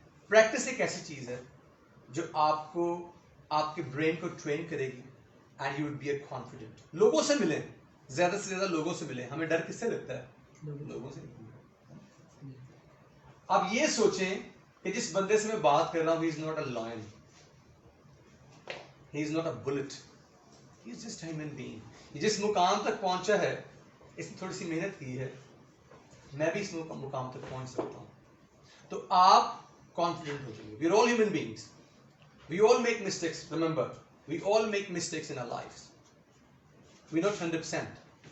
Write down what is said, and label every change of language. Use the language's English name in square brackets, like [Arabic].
[Hindi] Practice एक ऐसी चीज़ है जो आपको, आपके ब्रेन को ट्रेन करेगी [English] And you will be a confident. [Hindi] लोगों से मिलें, ज़्यादा से ज़्यादा लोगों से मिलें. हमें डर किससे लगता है? लोगों से. अब ये सोचें कि जिस बंदे से मैं बात कर रहा हूँ, [English] he is not a lion, he is not a bullet, he is just a human being. [Hindi] ये जिस मुकाम तक पहुंचा है, इसने थोड़ी सी मेहनत की है, मैं भी इस मुकाम तक पहुंच सकता हूँ. तो आप कॉन्फिडेंट हो जाएंगे. [English] We are all human beings, we all make mistakes. Remember, we all make mistakes in our lives. We not 100%.